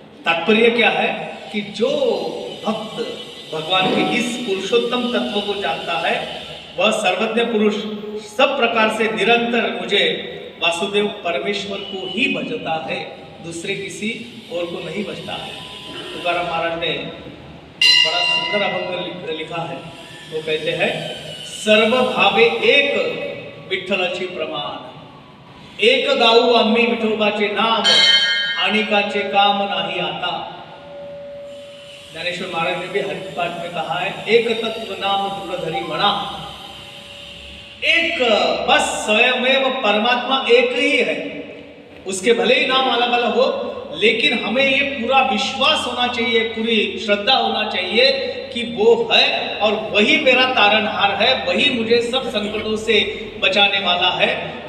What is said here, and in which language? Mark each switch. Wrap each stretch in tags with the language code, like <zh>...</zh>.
<hi>तात्पर्य क्या है कि जो भक्त भगवान के इस पुरुषोत्तम तत्व को जानता है, वह सर्वज्ञ पुरुष सब प्रकार से निरंतर मुझे वासुदेव परमेश्वर को ही भजता है, दूसरे किसी और को नहीं भजता है। तुकाराम महाराज ने बड़ा सुंदर अभंग लिखा है। वो कहते हैं,</hi> <mr>सर्व भावे एक विठ्ठलाची प्रमाण, एक गाऊ आम्ही विठोबाचे नाम, आणिकाचे काम नाही आता।</mr> <hi>ज्ञानेश्वर महाराज ने भी हरिपाठ में कहा है,</hi> <mr>एक तत्व नाम दृढ़धरी मणा।</mr> <hi>एक बस स्वयमेव परमात्मा एक ही है, उसके भले ही नाम अलग अलग हो, लेकिन हमें ये पूरा विश्वास होना चाहिए, पूरी श्रद्धा होना चाहिए कि वो है और वही मेरा तारनहार है, वही मुझे सब संकटों से बचाने वाला है।</hi>